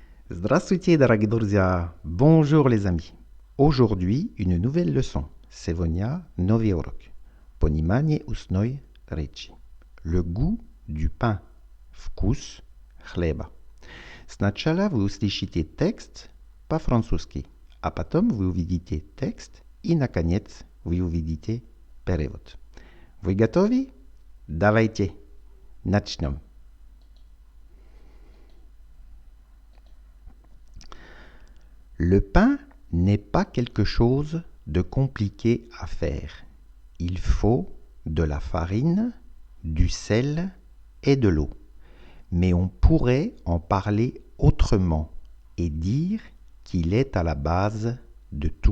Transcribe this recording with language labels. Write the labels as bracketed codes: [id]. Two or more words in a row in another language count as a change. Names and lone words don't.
[ru] Здравствуйте, дорогие друзья! [fr] Bonjour les amis! Aujourd'hui, une nouvelle leçon. [ru] Сегодня новый урок. Понимание устной речи. [fr] Le goût du pain. [ru] Вкус хлеба. Сначала вы услышите текст по-французски, а потом вы увидите текст и, наконец, вы увидите перевод. Вы готовы? Давайте начнем. [fr] Le pain n'est pas quelque chose de compliqué à faire. Il faut de la farine, du sel et de l'eau. Mais on pourrait en parler autrement et dire qu'il est à la base de tout.